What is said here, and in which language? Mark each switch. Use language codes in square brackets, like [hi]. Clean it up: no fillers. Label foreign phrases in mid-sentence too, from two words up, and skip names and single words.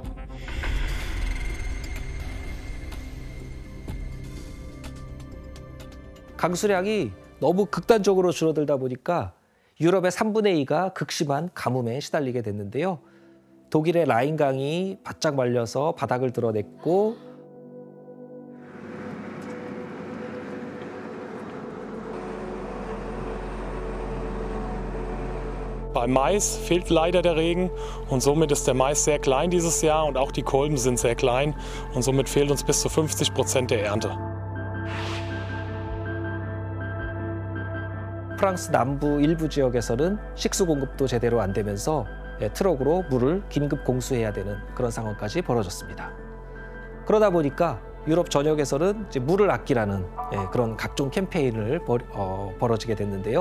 [ko] 강수량이 너무 극단적으로 줄어들다 보니까 유럽의 3분의 2가 극심한 가뭄에 시달리게 됐는데요. 독일의 라인강이 바짝 말려서 바닥을 드러냈고 [de] Beim Mais fehlt leider der Regen und somit ist der Mais sehr klein dieses Jahr und auch die Kolben sind sehr klein und somit fehlt uns bis zu 50% der Ernte. [ko] 프랑스 남부 일부 지역에서는 식수 공급도 제대로 안 되면서 트럭으로 물을 긴급 공수해야 되는 그런 상황까지 벌어졌습니다. 그러다 보니까 유럽 전역에서는 이제 물을 아끼라는 그런 각종 캠페인을 벌어지게 됐는데요.